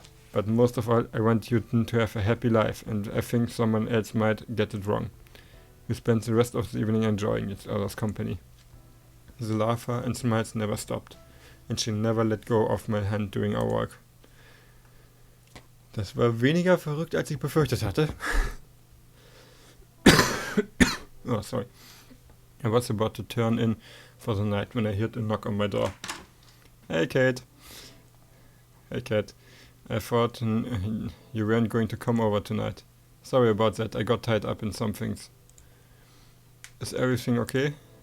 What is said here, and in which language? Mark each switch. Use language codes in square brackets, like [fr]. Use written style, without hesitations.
[en] But most of all, I want you to have a happy life, and I think someone else might get it wrong. We spent the rest of the evening enjoying each other's company. The laughter and smiles never stopped, and she never let go of my hand during our walk. [de] Das war weniger verrückt, als ich befürchtet hatte. [en] Oh, sorry. I was about to turn in for the night when I heard a knock on my door. Hey, Kate. Hey, Kat. I thought you weren't going to come over tonight. Sorry about that, I got tied up in some things. Is everything okay?